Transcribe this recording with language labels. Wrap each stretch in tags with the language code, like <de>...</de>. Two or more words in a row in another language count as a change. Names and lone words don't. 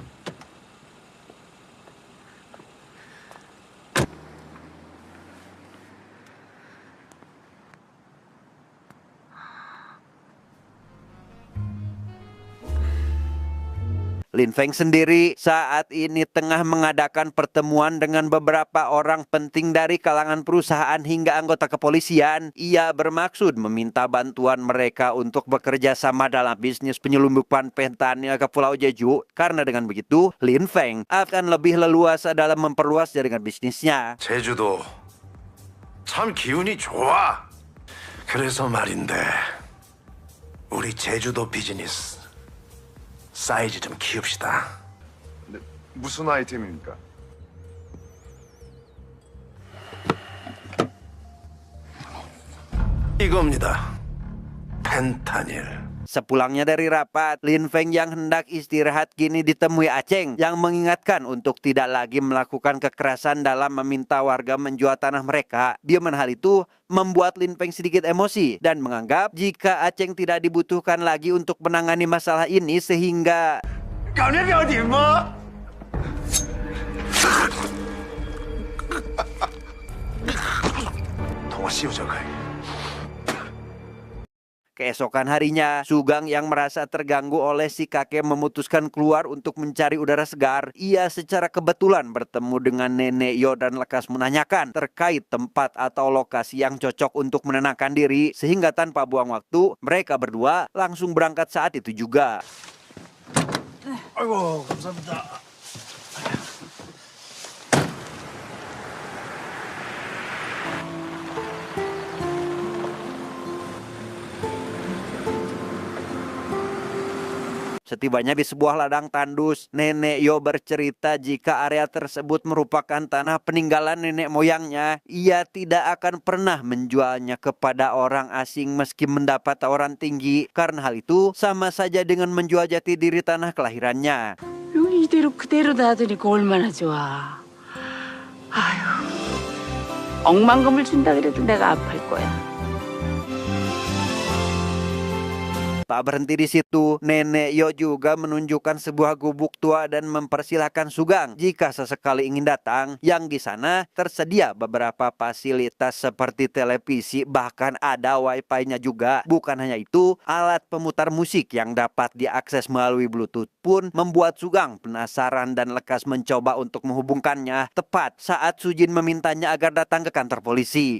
<id>Lin Feng sendiri saat ini tengah mengadakan pertemuan dengan beberapa orang penting dari kalangan perusahaan hingga anggota kepolisian. Ia bermaksud meminta bantuan mereka untuk bekerja sama dalam bisnis penyelundupan fentanyl ke Pulau Jeju. Karena dengan begitu, Lin Feng akan lebih leluasa dalam memperluas jaringan bisnisnya.</id> <ko>제주도 참 기운이 좋아. 그래서 말인데 우리 제주도 비즈니스 사이즈 좀 키웁시다. 무슨 아이템입니까? 이겁니다. 펜타닐.</ko> <id>Sepulangnya dari rapat, Lin Feng yang hendak istirahat kini ditemui Aceng yang mengingatkan untuk tidak lagi melakukan kekerasan dalam meminta warga menjual tanah mereka. Di mana hal itu membuat Lin Feng sedikit emosi dan menganggap jika Aceng tidak dibutuhkan lagi untuk menangani masalah ini sehingga</id> <ko>통화 씌우자고.</ko> <id>keesokan harinya, Sugang yang merasa terganggu oleh si kakek memutuskan keluar untuk mencari udara segar. Ia secara kebetulan bertemu dengan Nenek Yo dan lekas menanyakan terkait tempat atau lokasi yang cocok untuk menenangkan diri. Sehingga tanpa buang waktu, mereka berdua langsung berangkat saat itu juga.</id> <ko>아이고, 감사합니다.</ko> <id>Setibanya di sebuah ladang tandus, Nenek Yo bercerita jika area tersebut merupakan tanah peninggalan nenek moyangnya. Ia tidak akan pernah menjualnya kepada orang asing meski mendapat tawaran tinggi. Karena hal itu sama saja dengan menjual jati diri tanah kelahirannya.</id> <ko>여기 이대로 그대로 놔두니까 얼마나 좋아. 아휴, 억만금을 준다 그래도 내가 아플 거야.</ko> <id>Tak berhenti di situ, Nenek Yo juga menunjukkan sebuah gubuk tua dan mempersilahkan Sugeng jika sesekali ingin datang, yang di sana tersedia beberapa fasilitas seperti televisi, bahkan ada wifi-nya juga. Bukan hanya itu, alat pemutar musik yang dapat diakses melalui Bluetooth pun membuat Sugeng penasaran dan lekas mencoba untuk menghubungkannya tepat saat Sujin memintanya agar datang ke kantor polisi.</id>